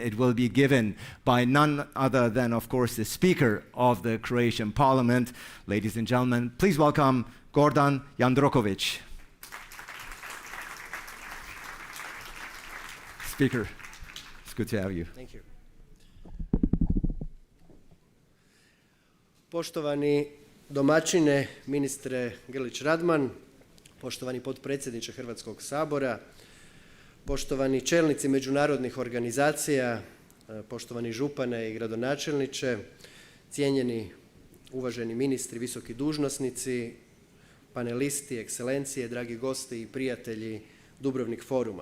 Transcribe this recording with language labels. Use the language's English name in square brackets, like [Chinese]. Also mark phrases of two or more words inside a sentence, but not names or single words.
[English] It will be given by none other than, of course, the Speaker of the Croatian Parliament. Ladies and gentlemen, please welcome Gordan Jandrokovic. Speaker, it's good to have you. Thank you. [Croatian] Poštovani domaćine, ministre Grlić-Radman, poštovani potpredsjedniče Hrvatskog sabora, poštovani čelnici međunarodnih organizacija, poštovani župane i gradonačelniče, cijenjeni uvaženi ministri, visoki dužnosnici, panelisti, ekscelencije, dragi gosti i prijatelji Dubrovnik foruma.